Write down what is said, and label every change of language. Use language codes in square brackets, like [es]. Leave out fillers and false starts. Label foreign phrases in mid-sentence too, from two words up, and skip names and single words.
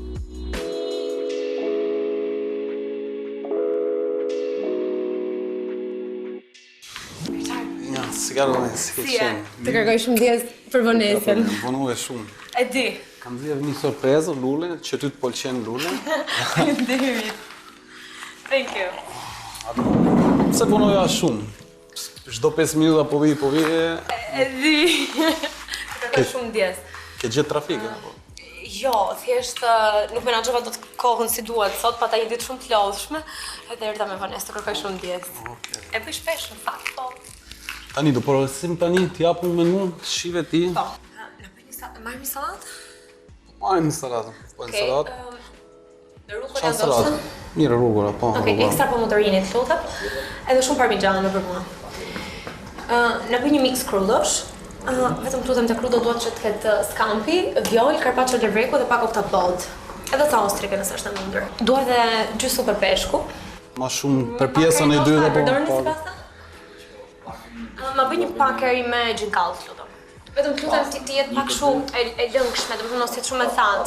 [sq] Ja, si ka do nesë, si qenë. Të kërkoj shumë djesë për vonesën. Vonu e shumë. E di. Kam dhjev një sorprezë, lullin, që ty të pëlqen lullin. Faleminderit. [en] Thank you. [sq] Pse punoja shumë? Çdo 5 minuta po vi. E di. Të kërkoj shumë djesë. Ke gjetë trafike? Jo, thjesht nuk menaxhova dot kohën si duhet sot, pata një ditë shumë të lodhshme, edhe erdha me vonesë të kërkoj shumë djesë. E bëj shpesh në fakt, po. Tani do porosim tani t'japim menun, shive ti. Po. Marrim një salatë? Marrim një salatë. Po një salatë. Rrugën janë ndoshta? Mirë rrugëra, po. Okej, ekstra pomodorinit lutem. Edhe shumë parmigiano për mua. Na bëj një mix krullësh Vetëm lutem të krudo duhet që të ketë scampi, vjol, [it] carpaccio del greco [sq] dhe pak oktapod. Edhe ca ostrike nëse është e mundur. Duhet edhe 2 supë peshku. Ma shumë për pjesën e dytë apo? Përdorni si pasta? Ma bëj një pakeri me gjinkallt, lutem. Vetëm lutem të jetë pak shumë e lëngshme, domethënë mos jetë shumë e thatë.